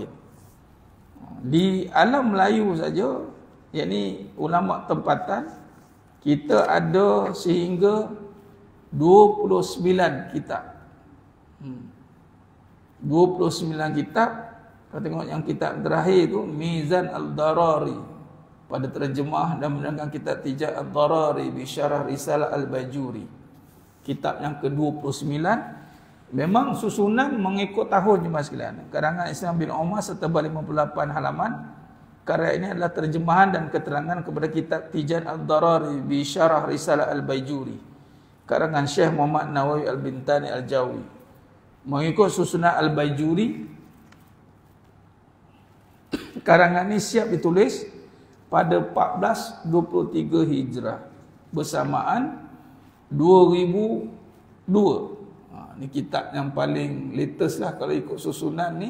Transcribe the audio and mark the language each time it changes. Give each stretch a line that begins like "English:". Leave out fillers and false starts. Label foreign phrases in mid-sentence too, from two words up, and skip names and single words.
Malay: Di alam Melayu saja, yakni ulama tempatan, kita ada sehingga 29 kitab. 29 kitab. Kalau tengok yang kitab terakhir itu Mizan Al-Darari, pada terjemah dan menerangkan kitab Tijah Al-Darari bi Syarah Risalah Al-Bajuri, kitab yang ke-29. Memang susunan mengikut tahun jemaah sekalian. Karangan Islam bin Umar setebal 58 halaman. Karya ini adalah terjemahan dan keterangan kepada kitab Tijah Al-Darari bi Syarah Risalah Al-Bajuri, karangan Syekh Muhammad Nawawi Al-Bintani Al-Jawi. Mengikut susunan Al-Bajuri, Karangan ini siap ditulis pada 1423 Hijrah bersamaan 2002. Ni kitab yang paling latest lah kalau ikut susunan ni.